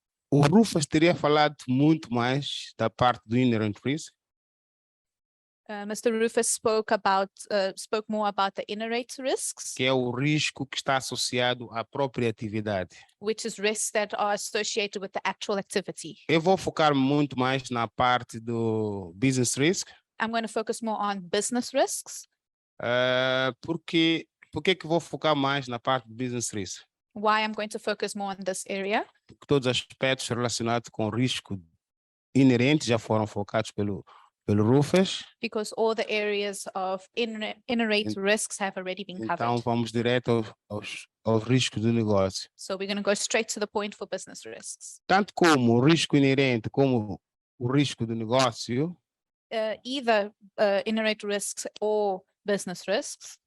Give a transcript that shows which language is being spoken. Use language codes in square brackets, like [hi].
[pt] O Rufus teria falado muito mais da parte do inherent risk, [en] Mr. Rufus spoke more about the inherent risks, [pt] que é o risco que está associado à própria atividade. [en] which is risks that are associated with the actual activity. [pt] Eu vou focar muito mais na parte do business risk, [en] I'm going to focus more on business risks. [pt] por que que vou focar mais na parte do business risk? [en] Why I'm going to focus more on this area? [pt] Porque todos os aspectos relacionados com risco inerente já foram focados pelo Rufus, [en] Because all the areas of inherent risks have already been [pt] então [en] covered. [pt] vamos direto aos riscos do negócio. [en] So we're going to go straight to the point for business risks. [pt] Tanto como o risco inerente como o risco do negócio [en] Either inherent risks or business risks